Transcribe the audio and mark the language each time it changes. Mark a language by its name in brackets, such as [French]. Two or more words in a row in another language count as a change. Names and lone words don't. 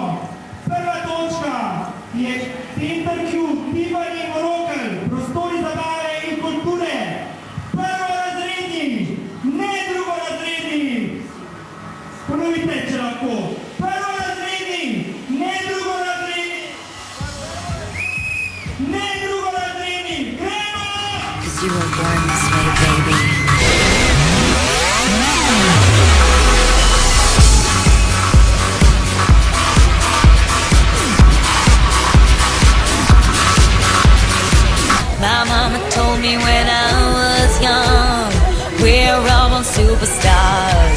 [Slovenian] Prva točka je Center Q, bivanje Morokl, prostori zabave in kulture. Prvorazredni, ne drugorazredni. Ponovite, če lahko. Prvorazredni, ne drugorazredni. Ne drugorazredni, gremo! [English] 'Cause you were born this way, baby. My mama told me when I was young, we're all born superstars.